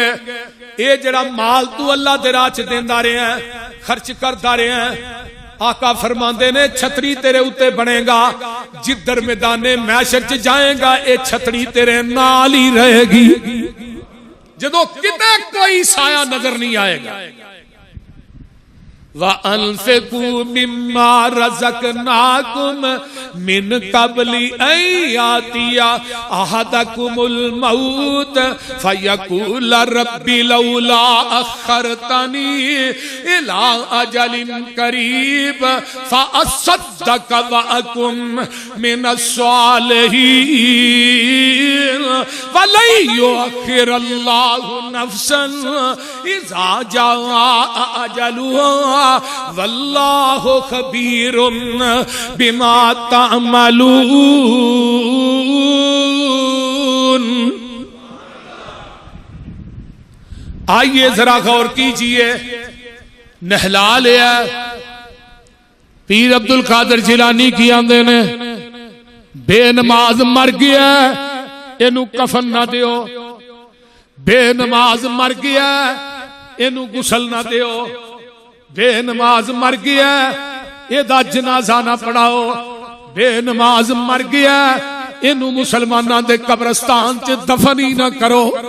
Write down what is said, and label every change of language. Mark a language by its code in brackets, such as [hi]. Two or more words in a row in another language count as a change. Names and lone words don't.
[pa] یہ جیہڑا مال تو اللہ دے راہ چ دیندا رہا خرچ کردا رہا آقا فرماتے نے چھتری تیرے اتے بنیگا جدھر میدان محشر چ جائیگا یہ چھتری تیرے نال ہی رہیگی. جدوں کتے کوئی سایہ نظر نہیں آئیگا [ar] وأنفقوا مما رزقناكم من قبل أن يأتي أحدكم الموت فيقول رب لولا أخرتني إلى أجل قريب فأصدق وأكن من الصالحين ولن يؤخر الله نفسا إذا جاء أجلها والله خبير بما تعملون. [ur] آئیے ذرا غور کیجیے، نہلا لیا پیر عبد القادر جیلانی کی [pa] آندے نے بے نماز مر گیا انوں کفن نہ دیو، بے نماز مر گیا انوں غسل نہ دیو، بے نماز مر گیا ایدا جنازہ نہ پڑھاؤ، بے نماز مر گیا انوں مسلماناں دے قبرستان چ دفن ہی نہ کرو.